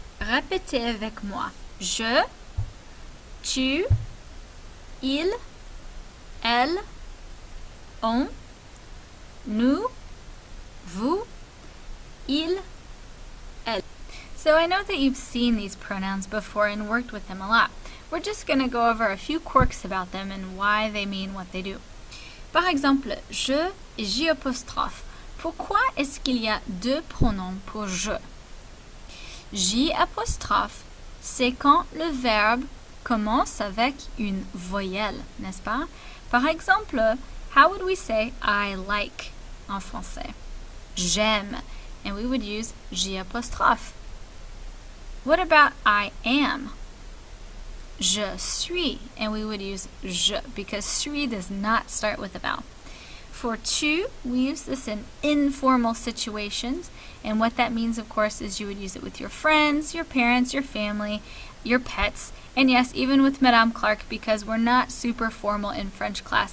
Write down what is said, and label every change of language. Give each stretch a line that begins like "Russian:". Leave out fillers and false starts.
French: Répétez avec moi. Je, tu, il, elle, on, nous, vous, il, elle.
English: So I know that you've seen these pronouns before and worked with them a lot. We're just going to go over a few quirks about them and why they mean what they do.
French: Par exemple, je et J apostrophe. Pourquoi est-ce qu'il y a deux pronoms pour je? J apostrophe, c'est quand le verbe commence avec une voyelle, n'est-ce pas? Par exemple,
English: how would we say I like
French: en français?
English: J'aime, and we would use J apostrophe. What about I am?
French: Je suis,
English: and we would use je because suis does not start with a vowel. For tu, we use this in informal situations, and what that means, of course, is you would use it with your friends, your parents, your family, your pets, and yes, even with Madame Clark, because we're not super formal in French class.